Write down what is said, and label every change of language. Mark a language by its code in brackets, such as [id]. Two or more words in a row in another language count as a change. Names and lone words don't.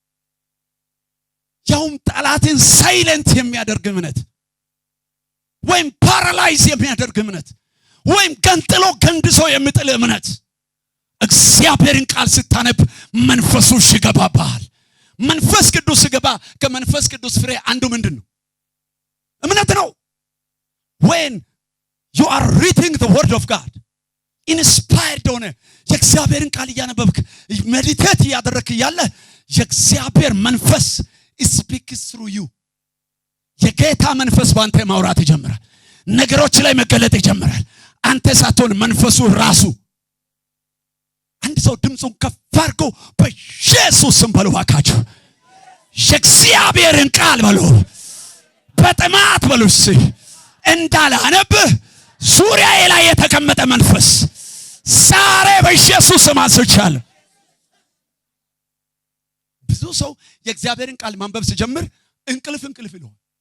[am] ያውም ጠላትን ሳይለንት የሚያደርግ እምነት፣ ወይም ፓራላይዝ የሚያደርግ እምነት፣ ወይም ገንጥሎ ገንድሶ የሚጥል እምነት። እግዚአብሔርን ቃል ስታነብ መንፈሱ ይገባባል። መንፈስ ቅዱስ ሲገባ ከመንፈስ ቅዱስ ፍሬ አንዱ ምንድነው? እምነት ነው። [en] when you are reading the word of God inspired [am] ሆነ የእግዚአብሔርን ቃል እያነበብክ ሜዲቴት እያደረክ ያለ የእግዚአብሔር መንፈስ [en] speaks through you። [am] የጌታ መንፈስ ባንተ ማውራት ይጀምራል። ነገሮች ላይ መገለጥ ይጀምራል። አንተ ሳትሆን መንፈሱ ራሱ። አንድ ሰው ድምጹን ከፍ አድርጎ በኢየሱስ ስም በሉ ባካችሁ፣ የእግዚአብሔርን ቃል በሉ በጥማት በሉ እንዳላነብህ ዙሪያዬ ላይ የተቀመጠ መንፈስ ዛሬ በኢየሱስ ስም አንስቻለሁ። ብዙ ሰው የእግዚአብሔርን ቃል ማንበብ ሲጀምር እንቅልፍ ይለዋል።